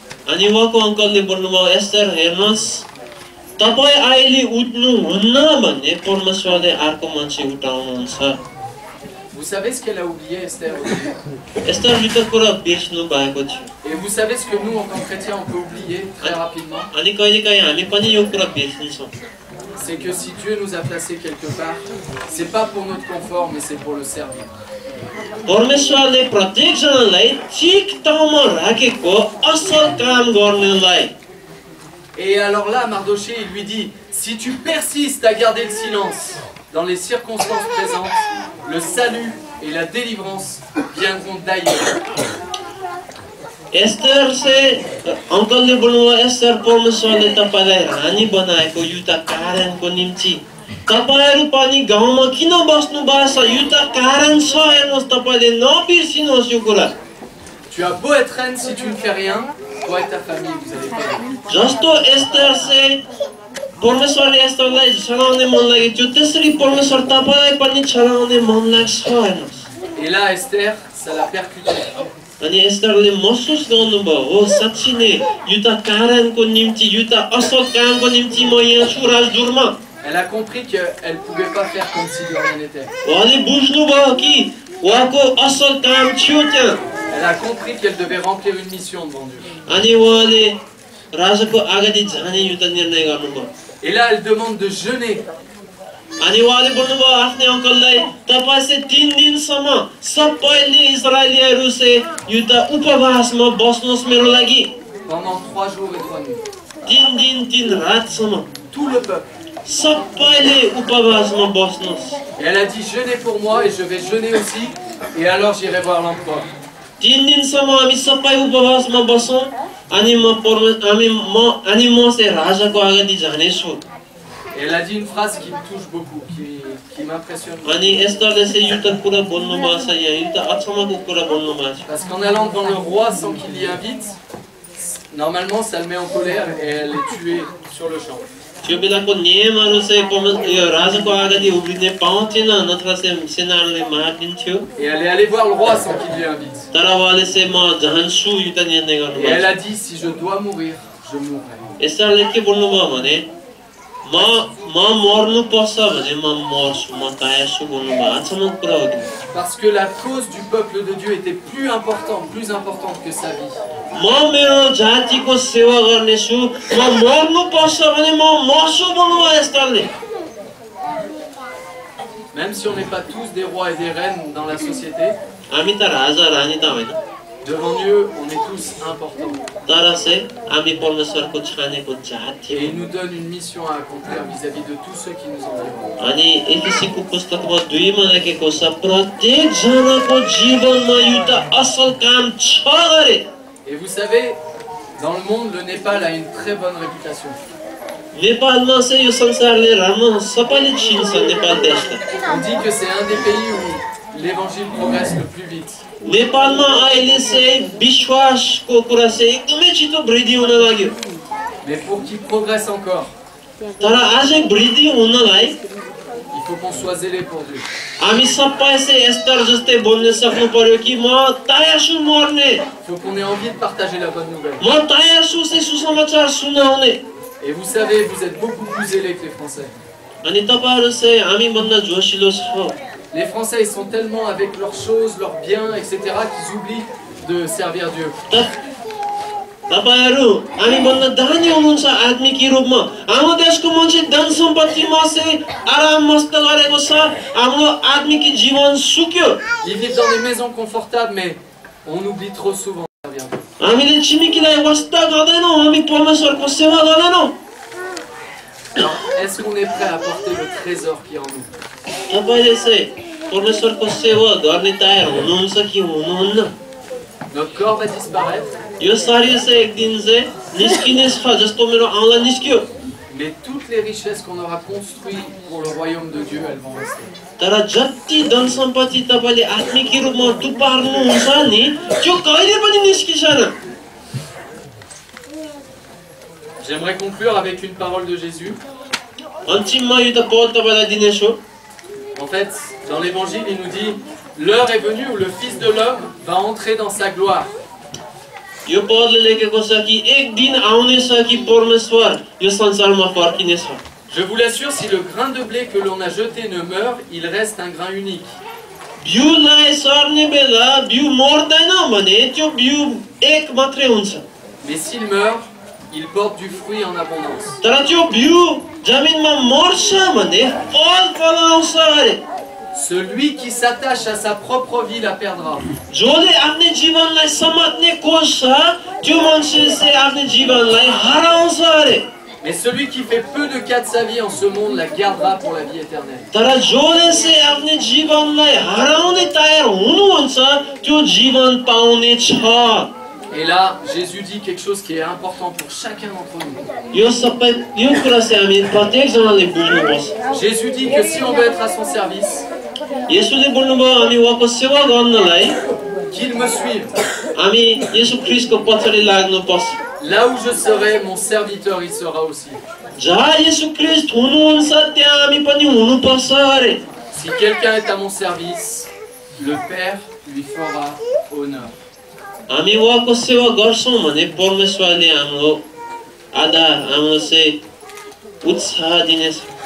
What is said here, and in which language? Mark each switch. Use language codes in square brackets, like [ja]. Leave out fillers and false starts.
[ne] अनि उहाँको अङ्कलले भन्नुभयो एस्टर हेर्नुहोस् तपाईँ अहिले उठ्नुहुन्न भन्ने परमेश्वरले अर्को मान्छे उठाउनुहुन्छ [fr] Vous savez ce qu'elle a oublié, Esther aussi? [ne] एस्टरले त कुरा बिर्स्नु भएको थियो [fr] Et vous savez ce que nous, en tant que chrétiens, on peut oublier très rapidement? [ne] अनि कहिलेकाहीँ हामी पनि यो कुरा बिर्सिन्छौँ [fr] C'est que si Dieu nous a placés quelque part, c'est pas pour notre confort, mais c'est pour le servir. [ne] परमेश्वरले प्रत्येकजनालाई ठिक ठाउँमा राखेको असल काम गर्नलाई [fr] Et alors là, Mardoché, il lui dit, si tu persistes à garder le silence dans les circonstances présentes, le salut et la délivrance viendront d'ailleurs. [ne] Ester चाहिँ अङ्कलले बोल्नुभयो एस्टर परमेश्वरले तपाईँलाई रानी बनाएको एउटा कारणको निम्ति तपाईहरु पनि गाउँमा किन बस्नु भएको छ एउटा कारण छ हेर्नुहोस् तपाईले नबिर्सिनुहोस् यो कुरा [fr] Tu as beau être reine, si tu ne fais rien, toi et ta famille, vous allez pas bien. [ne] जस्तो एस्टर चाहिँ परमेश्वरले एस्टरलाई छलाउने मन लागेको थियो त्यसरी परमेश्वर तपाईलाई पनि छलाउने मन लाग्छ हेर्नुहोस् [fr] Et là, Esther, ça l'a percuté. [ne] अनि एस्टरले महसुस गर्नुभयो हो साच्चै नै एउटा कारणको निम्ति एउटा असल कामको निम्ति म यहाँ छु राजदुरमा [fr] Elle a compris qu'elle ne pouvait pas faire comme si de rien n'était. [ne] उहाँले बुझ्नुभयो कि उहाँको असल काम थियो त्यहाँ [fr] Elle a compris qu'elle devait remplir une mission devant Dieu. [ne] अनि उहाँले राजाको अगाडि जाने एउटा निर्णय गर्नुभयो [fr] Et là, elle demande de jeûner. [ne] अनि उहाँले भन्नुभयो आफ्नै अङ्कललाई तपाईँ चाहिँ 3 दिनसम्म सबैले इजरायलीहरू चाहिँ एउटा उपवासमा बस्नुहोस् मेरो लागि [fr] Pendant 3 jours et 3 nuits. [ne] 3 दिन 3 रातसम्म [fr] Tout le peuple. [ne] सबैले उपवासमा बस्नुहोस् [fr] Et elle a dit jeûnez pour moi et je vais jeûner aussi. Et alors j'irai voir l'empereur. [ne] 3 दिनसम्म हामी सबै उपवासमा बसौँ अनि म चाहिँ राजाको अगाडि जानेछु [fr] Et elle a dit une phrase qui me touche beaucoup, qui m'impressionne. [ne] अनि एस्टरले चाहिँ एउटा कुरा बोल्नुभएको छ यहाँ एउटा अचम्मको कुरा बोल्नुभएको छ [fr] Parce qu'en allant devant le roi sans qu'il l'y invite, normalement ça le met en colère et elle est tuée sur le champ. [ne] त्यो बेलाको नियमहरू चाहिँ यो राजाको अगाडि उभिने पाउँथेन नत्र चाहिँ सेनाहरूले मारिदिन्थ्यो [fr] Et elle est allée voir le roi sans qu'il l'y invite. [ne] तर उहाँले चाहिँ म जान्छु एउटा निर्णय [fr] Et [ne] गर्नुभयो [fr] elle a dit si je dois mourir, je mourrai. [ne] एस्टरले के भन्नुभयो भने म मर्नु पर्छ भने म मर्छु म तयार छु भन्नुभयो अचम्मको कुरा हो [fr] Parce que la cause du peuple de Dieu était plus importante que sa vie. [ne] म मेरो जातिको सेवा गर्नेछु म मर्नु पर्छ भने म मर्छु भन्नुभयो एस्टरले [fr] Même si on n'est pas tous des rois et des reines dans la société, [ne] हामी त राजा रानी त होइन [fr] devant Dieu, on est tous importants. [ne] तर चाहिँ हामी परमेश्वरको छानेको जाति [fr] Et il nous donne une mission à accomplir vis-à-vis de tous ceux qui nous environnent. [ne] अनि एफिसीको पुस्तकमा 2 मा लेखेको छ प्रत्येक जनाको जीवनमा एउटा असल काम छ गरे [fr] Et vous savez, dans le monde, le Népal a une très bonne réputation. [ne] नेपालमा चाहिँ यो संसारले राम्रो सबैले चिन्छ नेपाल देशलाई [fr] On dit que c'est un des pays où l'évangile progresse le plus vite. [ne] नेपालमा अहिले चाहिँ विश्वासको कुरा चाहिँ एकदमै छिटो वृद्धि हुन लाग्यो [fr] Mais pour qu'il progresse encore, [ne] तर अझै वृद्धि हुनलाई [fr] il faut qu'on soit zélé pour Dieu. [ne] हामी सबै चाहिँ एस्टर जस्तै बोल्न सक्नु पर्यो कि म तयार छु मर्ने [fr] Il faut qu'on ait envie de partager la bonne nouvelle. [ne] म तयार छु चाहिँ सुसमाचार सुनाउने [fr] Et vous savez, vous êtes beaucoup plus zélés que les Français. [ne] अनि तपाईहरु चाहिँ हामीभन्दा जोसिलो छौ [fr] Les Français, ils sont tellement avec leurs choses, leurs biens, etc., qu'ils oublient de servir Dieu. [ne] तपाईहरु हामीभन्दा दानी हुनुहुन्छ आत्मिक रूपमा हाम्रो देशको मान्छे धन सम्पत्तिमा चाहिँ आराम मस्त गरेको छ हाम्रो आत्मिक जीवन सुक्यो [fr] Ils vivent dans des maisons confortables, mais on oublie trop souvent de servir Dieu. [ne] हामीले छिमेकीलाई वास्ता गर्दैनौँ हामी परमेश्वरको सेवा गर्दैनौँ [fr] Alors, est-ce qu'on est prêt à porter le trésor qui est en nous? [ne] तपाईले चाहिँ परमेश्वरको सेवा गर्ने तयार हुनुहुन्छ कि हुनुहुन्न [fr] Notre corps va disparaître, [ne] यो शरीर चाहिँ एक दिन चाहिँ निस्किने छ जस्तो मेरो औँला निस्क्यो [fr] mais toutes les richesses qu'on aura construites pour le royaume de Dieu, elles vont rester. [ne] तर जति धन सम्पत्ति तपाईले आत्मिक रूपमा टुपार्नुहुन्छ नि त्यो कहिले पनि निस्किदैन [fr] J'aimerais conclure avec une parole de Jésus. [ne] अन्तिममा यो त पौल तपाईलाई दिनेछु [fr] En fait, dans l'évangile, il nous dit l'heure est venue où le Fils de l'homme va entrer dans sa gloire. [ne] यो पदले लेखेको छ कि एक दिन आउनेछ कि परमेश्वर यो संसारमा फर्किनेछ। [fr] Je vous l'assure, si le grain de blé que l'on a jeté ne meurt, il reste un grain unique. [ne] बिउलाई सर्ने बेला बिउ मर्दैन भने त्यो बिउ एक मात्रै हुन्छ। [fr] Mais s'il meurt, il porte du fruit en abondance. [ne] तर त्यो बिउ जमिनमा मर्छ भने फल फलाउँछ अरे। [fr] Celui qui s'attache à sa propre vie la perdra. [ne] जसले आफ्नो जीवनलाई समात्ने खोज्छ त्यो मान्छेले चाहिँ आफ्नो जीवनलाई हराउँछ अरे। [fr] Mais celui qui fait peu de cas de sa vie en ce monde la gardera pour la vie éternelle. [ne] तर जसले चाहिँ आफ्नो जीवनलाई हराउने तयार हुनुहुन्छ त्यो जीवन पाउने छ। [fr] Et là, Jésus dit quelque chose qui est important pour chacun d'entre nous. [ne] यो कुरा चाहिँ हामी प्रत्येक जनाले बुझ्नुपर्छ। [fr] Jésus dit que si on veut être à son service, [ne] येशूले भन्नुभयो हामी उहाँको सेवा गर्नलाई [fr] qu'il me suive. [ne] हामी येशू ख्रीष्टको पछाडि लाग्नुपर्छ। [fr] Là où je serai, mon serviteur il sera aussi. [ne] जहाँ येशू ख्रीष्ट हुनुहुन्छ त्यहाँ हामी पनि हुनुपर्छ अरे। [fr] Si quelqu'un est à mon service, le Père lui fera honneur. [ne] हामी उहाँको सेवा गर्छौं भने परमेश्वरले हाम्रो आदर हाम्रो चाहिँ उत्साह दिनेछ।